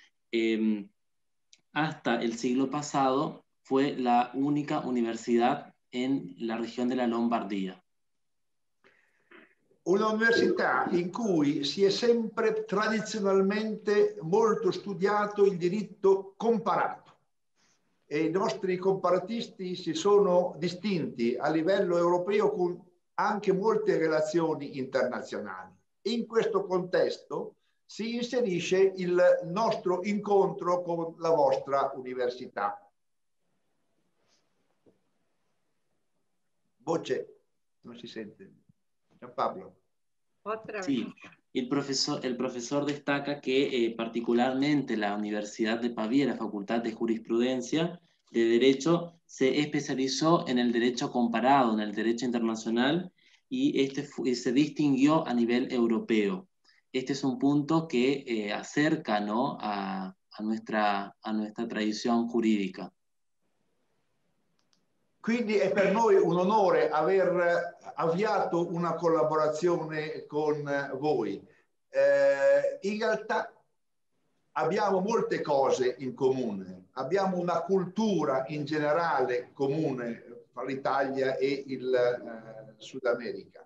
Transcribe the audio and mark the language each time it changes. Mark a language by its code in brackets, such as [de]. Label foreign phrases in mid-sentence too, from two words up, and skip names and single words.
[es] Hasta el siglo pasado fue la única universidad en la región de la Lombardía. [it] Una università in cui si è sempre tradizionalmente molto studiato il diritto comparato e i nostri comparatisti si sono distinti a livello europeo con anche molte relazioni internazionali. In questo contesto si inserisce il nostro incontro con la vostra università. Voce, non si sente. Pablo. [es] Sí, el profesor destaca que particularmente la Universidad de Pavia, la Facultad de Jurisprudencia de Derecho, se especializó en el derecho comparado, en el derecho internacional, y se distinguió a nivel europeo. Este es un punto que acerca, ¿no?, a nuestra tradición jurídica. [it] Quindi è per noi un onore aver avviato una collaborazione con voi. In realtà abbiamo molte cose in comune, abbiamo una cultura in generale comune fra l'Italia e il Sud America.